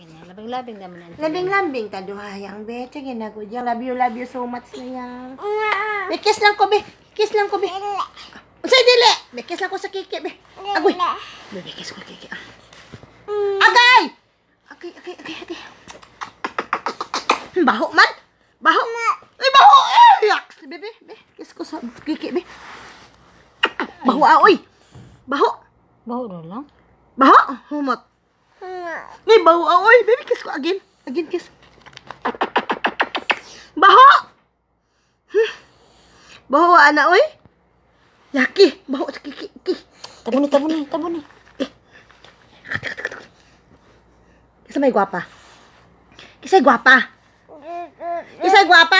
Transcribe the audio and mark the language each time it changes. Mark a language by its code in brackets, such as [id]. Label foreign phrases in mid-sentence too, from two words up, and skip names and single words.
[ceb] Labing-labing naman yan. Labing-labing ta duhayang be. Sige na ko diyan. [en] Love you so much [ceb] na yan. Be, kiss lang ko be. Kiss lang ko be. Unsay dili? Be, kiss lang ko sa kiki be. Agoy. Be, kiss ko kiki. Agay! Okay. Baho man. Baho. Ay, baho. Yak. Be, kiss ko sa kiki be. Baho oy. Baho. Baho na lang. Baho. Humot. Ay, baho oy. [en] Baby, kiss ko again. Again kiss. [ceb] Baho. Baho ana oy. Yaki. Baho sa kiki. Tabuni. Kisay guwapa. Kisay guwapa.